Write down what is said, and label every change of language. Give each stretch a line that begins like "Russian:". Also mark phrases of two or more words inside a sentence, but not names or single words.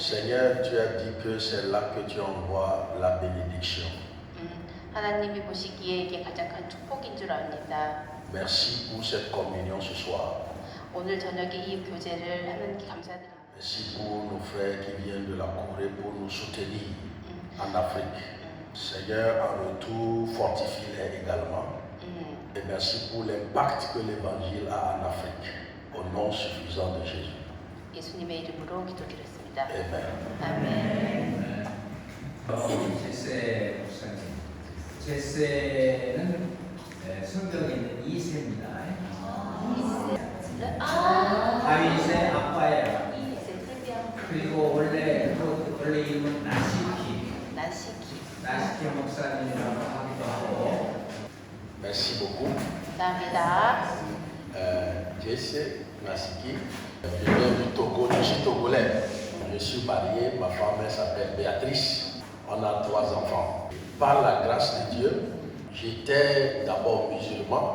French: Seigneur, tu as dit que c'est là que tu envoies la bénédiction.
Korean: 하나님이 보시기에 이게 가장 큰 축복인 줄 압니다.
French: Merci pour cette communion ce soir.
Korean: 오늘 저녁에 이 교제를 하나님께 감사드립니다.
French: Merci pour nos frères qui viennent de la Corée pour nous soutenir en Afrique. Seigneur, en retour, fortifie-les également. Et merci pour l'impact que l'évangile a en Afrique. Au nom suffisant de Jésus.
Korean: 예수님의 이름으로 기도드렸습니다.
French: Amen.
Korean: 아멘. 제세 목사님. 제세는 성경에 있는 이세입니다. 다윗의 아빠예요. 그리고 원래 이름은 나시키 목사님이라고 하기도 하고.
French: Merci beaucoup.
Korean: 감사합니다.
French: Jesse Nasiki. Je viens du Togo, je suis togolais. Je suis marié, ma femme elle s'appelle Béatrice. On a 3 enfants. Par la grâce de Dieu, j'étais d'abord musulman.